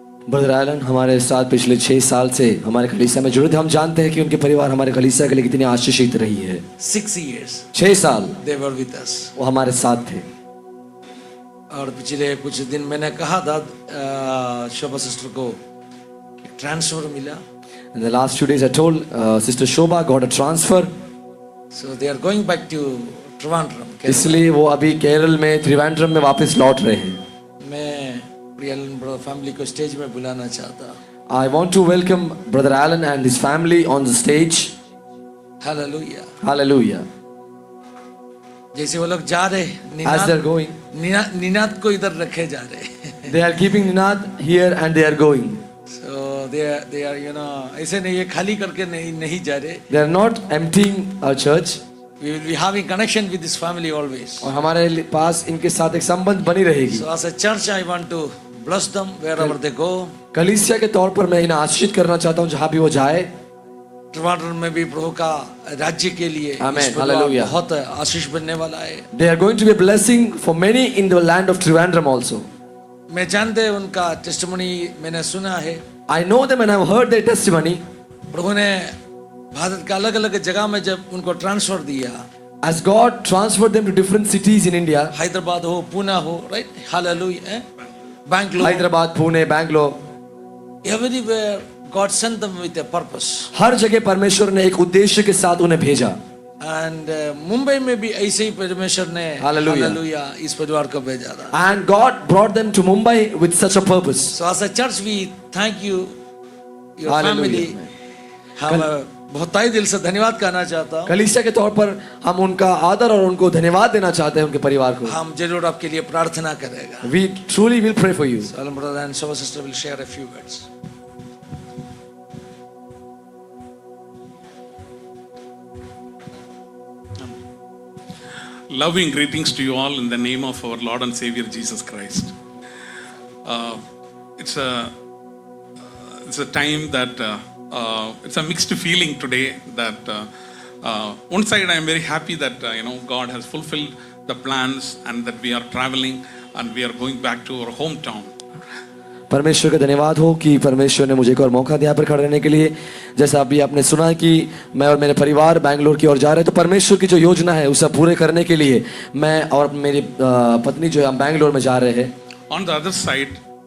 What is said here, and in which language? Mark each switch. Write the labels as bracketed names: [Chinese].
[Hindi] Brother Elon हमारे साथ पिछले 6 साल से हमारे कलीसिया में जुड़े थे. हम जानते हैं कि उनके परिवार हमारे कलीसिया के लिए कितनी आशीषित रही है. [English] 6 years [Hindi] 6 साल [English] they were with us. [Hindi] वो हमारे साथ थे. और पिछले कुछ दिन मैंने कहा था शोभा सिस्टर को ट्रांसफर मिला. [English] In the last few days I told Sister Shobha got a transfer. So they are going back to Trivandrum. [Hindi] इसलिए वो अभी केरल में त्रिवेंद्रम में वापस लौट रहे हैं. मैं प्रियल ब्रदर फैमिली को स्टेज में बुलाना चाहता. [English] I want to welcome Brother Alan and his family on the stage. Hallelujah. Hallelujah. [Hindi] जैसे वो लोग जा रहे [English] As they're going, [Hindi] निनाद को इधर रखे जा रहे. [English] they are keeping Ninad here and they are going. [Hindi] So they are you know ऐसे नहीं ये खाली करके नहीं जा रहे. [English] They are not emptying our church. We will be having connection with this family always. [Hindi] और हमारे पास इनके साथ एक संबंध बनी रहेगी. [English] So as a church I want to bless them wherever they go. [Hindi] कलीसिया के तौर पर मैं इन्हें आशीषित करना चाहता हूँ जहाँ भी वो जाए. ट्रिवांड्रम में भी प्रभु का राज्य के लिए [English] Amen. Hallelujah. [Hindi] बहुत आशीष बनने वाला है. [English] They are going to be a blessing for many in the land of Trivandrum also. [Hindi] मैं जानते हैं उनका टेस्टिमनी मैंने सुना है. [English] I know them and I have heard their testimony. [Hindi] प्रभु ने भारत के अलग अलग जगह में जब उनको ट्रांसफर दिया. [English] As God transferred them to different cities in India. [Hindi] Hyderabad हो, पुणे हो, right? [English] Hallelujah. Bangalore. [Hindi] Hyderabad, Pune, Bangalore. [English] Everywhere God sent them with a purpose. [Hindi] हर जगह परमेश्वर ने एक उद्देश्य के साथ उन्हें भेजा. And मुंबई में भी ऐसे ही परमेश्वर ने Hallelujah इस परिवार को भेजा था. [English] And God brought them to Mumbai with such a purpose. So as a church we thank you, your Hallelujah. family. [Hindi] हम बहुत ताई दिल से धन्यवाद कहना चाहता हूँ. कलीसिया के तौर पर हम उनका आदर और उनको धन्यवाद देना चाहते हैं उनके परिवार को. हम जरूर आपके लिए प्रार्थना करेगा. [English] We truly will pray for you. So Alan brother and Shobha sister will share a few words. Loving greetings to you all in the name of our Lord and Savior Jesus Christ. It's a time that it's a mixed feeling today. That one side I am very happy that God has fulfilled the plans and that we are traveling and we are going back to our hometown. [Hindi] परमेश्वर का धन्यवाद हो कि परमेश्वर ने मुझे एक और मौका दिया पर खड़े रहने के लिए. जैसा अभी आपने सुना कि मैं और मेरे परिवार बैंगलोर की ओर जा रहे हैं, तो परमेश्वर की जो योजना है उसे पूरे करने के लिए मैं और मेरी पत्नी जो है हम बैंगलोर में जा रहे हैं. [English] On the other side,